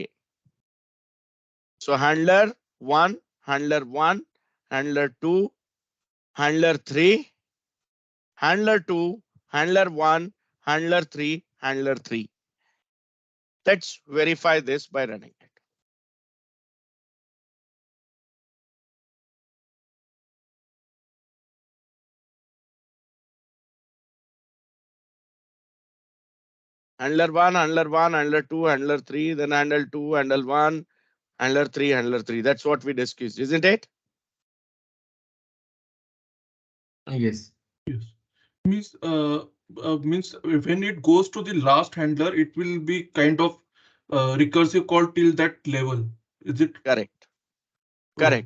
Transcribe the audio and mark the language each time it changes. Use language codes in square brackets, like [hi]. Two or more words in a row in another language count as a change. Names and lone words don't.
[en] So handler 1, handler 1, handler 2, handler 3, handler 2, handler 1, handler 3, handler 3. Let's verify this by running it. Handler 1, handler 1, handler 2, handler 3, then handle 2, handle 1, handler 3, handler 3. That's what we discussed, isn't it? Yes. Yes. Means means when it goes to the last handler, it will be kind of recursive call till that level. Is it? Correct. Correct.